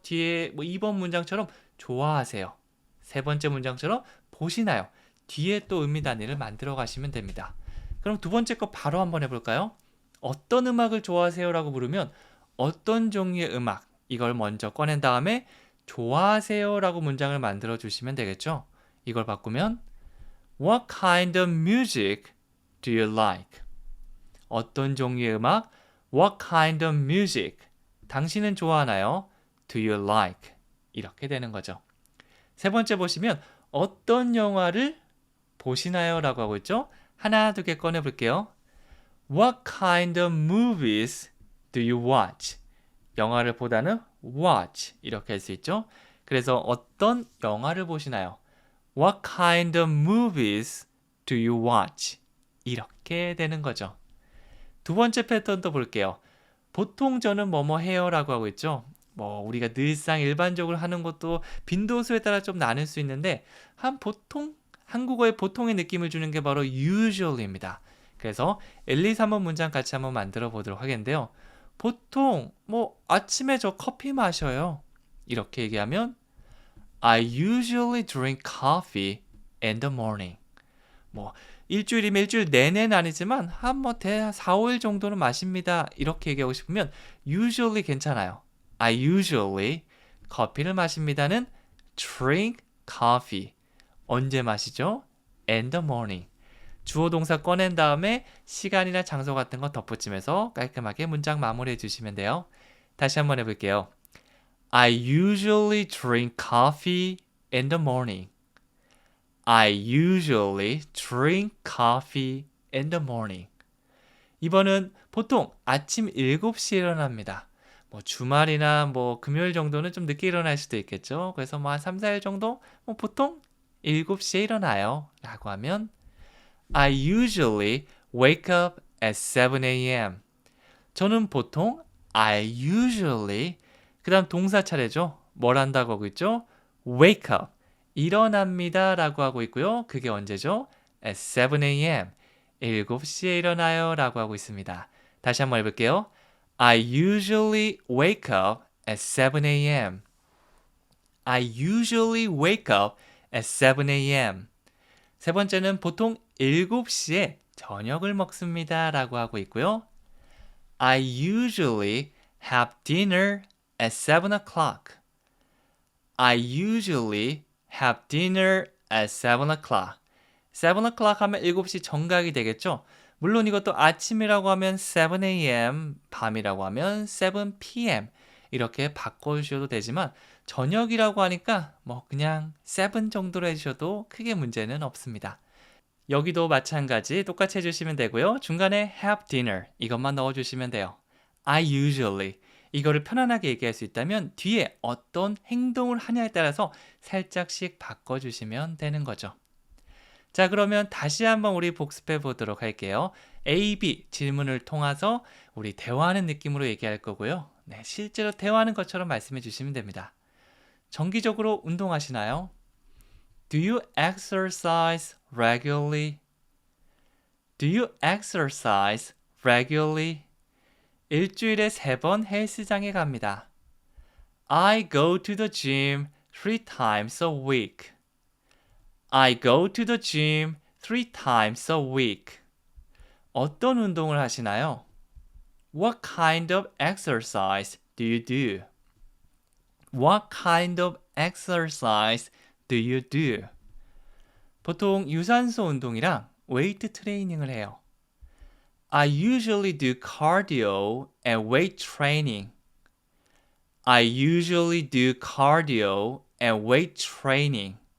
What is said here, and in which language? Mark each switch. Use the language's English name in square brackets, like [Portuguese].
[Korean] 뒤에 뭐 2번 문장처럼 좋아하세요. 세 번째 문장처럼 보시나요? 뒤에 또 의미 단위를 만들어 가시면 됩니다. 그럼 두 번째 거 바로 한번 해볼까요? 어떤 음악을 좋아하세요라고 물으면 어떤 종류의 음악, 이걸 먼저 꺼낸 다음에 좋아하세요라고 문장을 만들어 주시면 되겠죠? 이걸 바꾸면 [English] What kind of music do you like? [Korean] 어떤 종류의 음악? [English] What kind of music? [Korean] 당신은 좋아하나요? [English] Do you like? [Korean] 이렇게 되는 거죠. 세 번째 보시면 어떤 영화를 보시나요? 라고 하고 있죠. 하나, 두 개 꺼내 볼게요. [English] What kind of movies do you watch? [Korean] 영화를 보다는 watch 이렇게 할 수 있죠. 그래서 어떤 영화를 보시나요? [English] What kind of movies do you watch? [Korean] 이렇게 되는 거죠. 두 번째 패턴도 볼게요. 보통 저는 뭐뭐 해요 라고 하고 있죠. 뭐 우리가 늘상 일반적으로 하는 것도 빈도수에 따라 좀 나눌 수 있는데 보통, 한국어의 보통의 느낌을 주는 게 바로 usually입니다. 그래서 1, 2, 3번 문장 같이 한번 만들어 보도록 하겠는데요. 보통 뭐 아침에 저 커피 마셔요. 이렇게 얘기하면 [English] I usually drink coffee in the morning. [Korean] 뭐 일주일이면 일주일 내내는 아니지만 한 4, 5일 정도는 마십니다. 이렇게 얘기하고 싶으면 usually 괜찮아요. [English] I usually [Korean] 커피를 마십니다는 [English] drink coffee. [Korean] 언제 마시죠? [English] In the morning. [Korean] 주어 동사 꺼낸 다음에 시간이나 장소 같은 거 덧붙이면서 깔끔하게 문장 마무리해 주시면 돼요. 다시 한번 해볼게요. [English] I usually drink coffee in the morning. I usually drink coffee in the morning. [Korean] 이번은 보통 아침 7시에 일어납니다. 뭐 주말이나 뭐 금요일 정도는 좀 늦게 일어날 수도 있겠죠. 그래서 뭐 한 3, 4일 정도 보통 7시에 일어나요. 라고 하면 [English] I usually wake up at 7 a.m. [Korean] 저는 보통 [English] I usually [Korean] 그 다음 동사 차례죠. 뭘 한다고 하고 있죠? [English] Wake up. [Korean] 일어납니다 라고 하고 있고요. 그게 언제죠? [English] At 7 a.m. [Korean] 7시에 일어나요 라고 하고 있습니다. 다시 한번 해볼게요. [English] I usually wake up at 7 a.m. I usually wake up at 7 a.m. [Korean] 세 번째는 보통 7시에 저녁을 먹습니다 라고 하고 있고요. [English] I usually have dinner at 7 o'clock. I usually have dinner at 7 o'clock. [Korean] 7 o'clock 하면 7시 정각이 되겠죠? 물론 이것도 아침이라고 하면 7 a.m., 밤이라고 하면 7 p.m. 이렇게 바꿔주셔도 되지만 저녁이라고 하니까 뭐 그냥 7 정도로 해주셔도 크게 문제는 없습니다. 여기도 마찬가지 똑같이 해주시면 되고요. 중간에 have dinner 이것만 넣어주시면 돼요. [English] I usually [Korean] 이거를 편안하게 얘기할 수 있다면 뒤에 어떤 행동을 하냐에 따라서 살짝씩 바꿔주시면 되는 거죠. 자, 그러면 다시 한번 우리 복습해 보도록 할게요. A, B 질문을 통해서 우리 대화하는 느낌으로 얘기할 거고요. 네, 실제로 대화하는 것처럼 말씀해 주시면 됩니다. 정기적으로 운동하시나요? [English] Do you exercise regularly? Do you exercise regularly? [Korean] 일주일에 3번 헬스장에 갑니다. [English] I go to the gym 3 times a week. I go to the gym 3 times a week. [Korean] 어떤 운동을 하시나요? [English] What kind of exercise do you do? What kind of exercise do you do? [Korean] 보통 유산소 운동이랑 웨이트 트레이닝을 해요. [English] I usually do cardio and weight training. I usually do cardio and weight training.